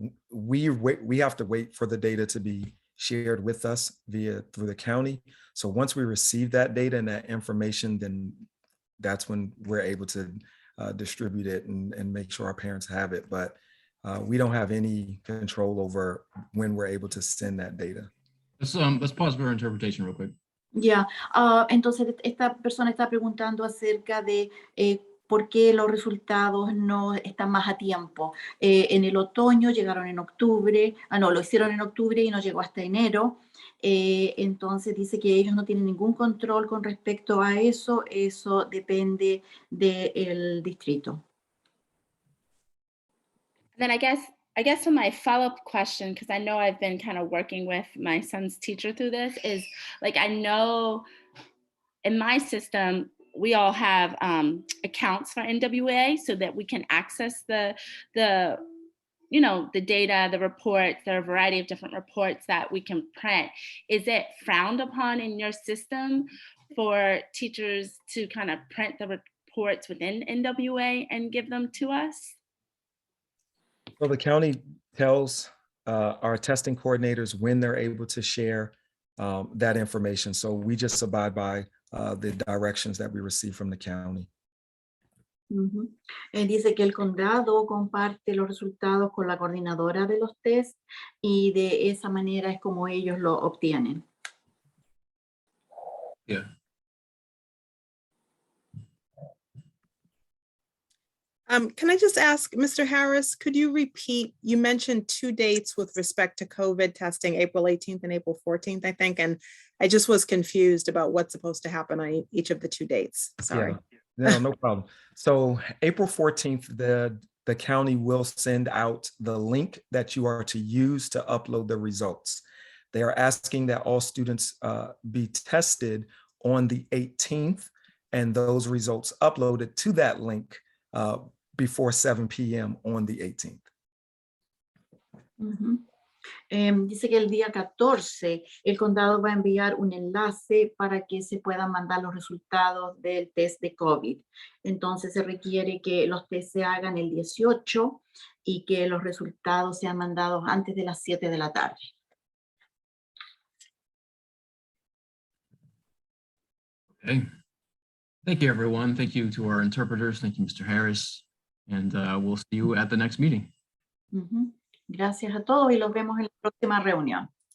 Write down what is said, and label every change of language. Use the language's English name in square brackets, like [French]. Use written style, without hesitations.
[English] We have to wait for the data to be shared with us through the county. So once we receive that data and that information, then that's when we're able to distribute it and make sure our parents have it. But we don't have any control over when we're able to send that data. Let's pause for interpretation real quick. [Spanish] Ya, entonces esta persona está preguntando acerca de por qué los resultados no están más a tiempo. En el otoño llegaron en octubre, no, lo hicieron en octubre y no llegó hasta enero. Entonces dice que ellos no tienen ningún control con respecto a eso depende del distrito. [English] Then I guess for my follow-up question, because I know I've been kind of working with my son's teacher through this, is like, I know in my system, we all have accounts for NWA so that we can access the data, the reports. There are a variety of different reports that we can print. Is it frowned upon in your system for teachers to kind of print the reports within NWA and give them to us? So the county tells our testing coordinators when they're able to share that information. So we just abide by the directions that we receive from the county. [Spanish] Dice que el condado comparte los resultados con la coordinadora de los test y de esa manera es como ellos lo obtienen. [English] Yeah. Can I just ask, Mr. Harris, could you repeat, you mentioned 2 dates with respect to COVID testing, April 18th and April 14th, I think, and I just was confused about what's supposed to happen on each of the 2 dates. Sorry. Yeah, no problem. So April 14th, the county will send out the link that you are to use to upload the results. They are asking that all students be tested on the 18th and those results uploaded to that link before 7 p.m. on the 18th. [Spanish] Dice que el día 14 el condado va a enviar un enlace para que se puedan mandar los resultados del test de COVID. Entonces se requiere que los tests se hagan el 18 y que los resultados sean mandados antes de las 7 de la tarde. [English] Okay. Thank you, everyone. Thank you to our interpreters. Thank you, Mr. Harris. And we'll see you at the next meeting. [Spanish] Gracias a todos y los vemos en la próxima reunión.